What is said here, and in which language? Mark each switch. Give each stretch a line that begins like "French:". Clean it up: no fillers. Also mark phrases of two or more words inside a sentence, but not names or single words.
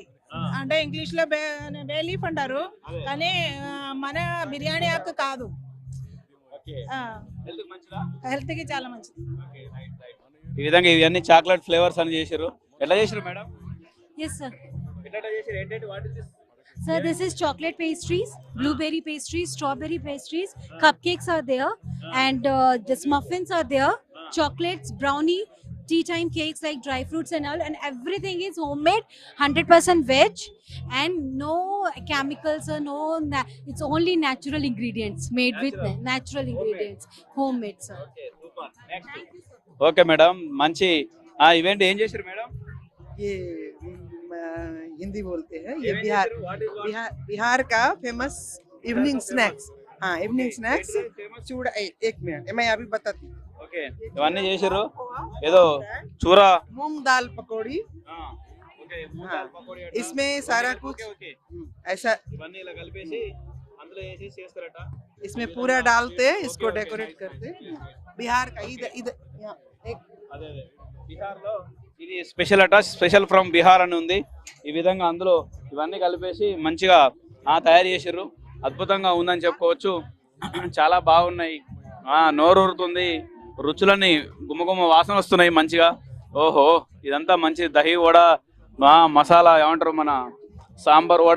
Telugu: అంటే ఇంగ్లీష్ లో
English: bay leaf
Telugu: అంటారు, కానీ మన బిర్యానీ ఆకు కాదు. హెల్త్ కి చాలా మంచిది. ఈ విధంగా ఇవన్నీ
English: chocolate flavours
Telugu: అని చేశారు. ఎట్లా చేశారు మేడం?
English: Yes sir.
Telugu: ఎట్లా చేశారు? ఏంటంటే
English: what is this? Sir, this is chocolate pastries, blueberry pastries, strawberry pastries, cupcakes are there, and this muffins are there, chocolates, brownie, tea time cakes like dry fruits and all, and everything is homemade, 100% veg, and no chemicals or it's only natural ingredients made with natural ingredients, homemade sir. Okay, super. Next. Okay madam,
Telugu: మంచి ఈవెంట్ ఏం చేశారు మేడం?
Hindi: ये हिंदी बोलते हैं, ये बिहार का
English: famous evening snacks.
Hindi: हाँ
English: evening snacks
Hindi: चूड़ा. एक मिनट मैं अभी बताती हूँ.
Telugu: ఓకే ఇవన్నీ చేశారు. ఏదో చూర
Hindi: मूंग दाल पकौड़ी. इसमें सारा कुछ ऐसा
Telugu: ఇవన్నీ ఇలా కలిపేసి అందులో వేసి చేస్తారట.
Hindi: इसमें पूरा डालते इसको डेकोरेट करते. बिहार का इधर
Telugu: అదే బిహార్ లో ఇది స్పెషల్ అట.
English: special from Bihar
Telugu: అని ఉంది. ఈ విధంగా అందులో ఇవన్నీ కలిపేసి మంచిగా తయారు చేసారు. అద్భుతంగా ఉందని చెప్పుకోవచ్చు. చాలా బాగున్నాయి. నోరు ఊరుతుంది. రుచులన్నీ గుమ్మగుమ్మ వాసన వస్తున్నాయి మంచిగా. ఓహో ఇదంతా మంచి దహి వడ, మసాలా ఏమంటారు మన సాంబార్ వడ.